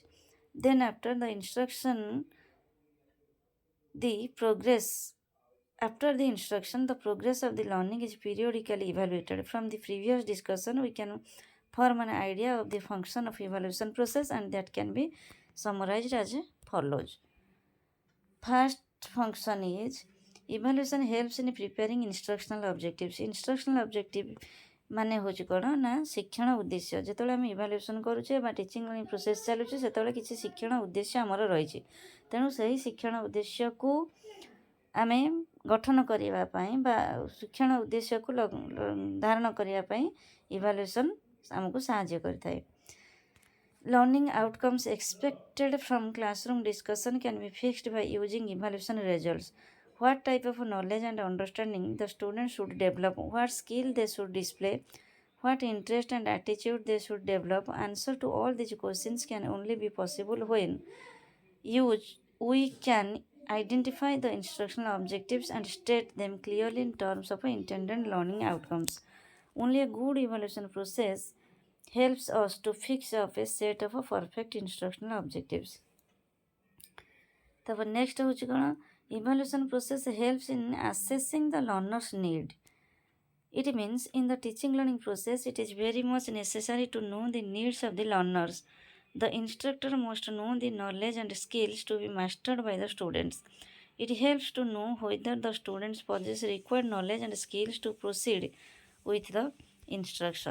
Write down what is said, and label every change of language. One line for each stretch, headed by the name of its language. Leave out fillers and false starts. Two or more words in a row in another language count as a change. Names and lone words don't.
English: Then, the progress after the instruction, the progress of the learning is periodically evaluated. From the previous discussion, we can form an idea of the function of evaluation process, and that can be summarized as follows. First function is evaluation helps in preparing instructional objectives. Instructional objective
Odia: ମାନେ ହେଉଛି କ'ଣ ନା ଶିକ୍ଷଣ ଉଦ୍ଦେଶ୍ୟ। ଯେତେବେଳେ ଆମେ ଇଭାଲୁଏସନ୍ କରୁଛେ ବା
English: teaching learning process
Odia: ଚାଲୁଛି, ସେତେବେଳେ କିଛି ଶିକ୍ଷଣ ଉଦ୍ଦେଶ୍ୟ ଆମର ରହିଛି। ତେଣୁ ସେହି ଶିକ୍ଷଣ ଉଦ୍ଦେଶ୍ୟକୁ ଆମେ ଗଠନ କରିବା ପାଇଁ ବା ଶିକ୍ଷଣ ଉଦ୍ଦେଶ୍ୟକୁ ଧାରଣ କରିବା ପାଇଁ ଇଭାଲୁଏସନ୍ ଆମକୁ ସାହାଯ୍ୟ କରିଥାଏ।
English: Learning outcomes expected from classroom discussion can be fixed by using evaluation results. What type of knowledge and understanding the students should develop, what skill they should display, what interest and attitude they should develop. Answer to all these questions can only be possible when we can identify the instructional objectives and state them clearly in terms of intended learning outcomes. Only a good evaluation process helps us to fix up a set of perfect instructional objectives.
Odia: ତାପରେ ନେକ୍ସଟ ହେଉଛି କ'ଣ,
English: evaluation process helps in assessing the learner's need. It means in the teaching learning process, it is very much necessary to know the needs of the learners. The instructor must know the knowledge and skills to be mastered by the students. It helps to know whether the students possess required knowledge and skills to proceed with the instruction.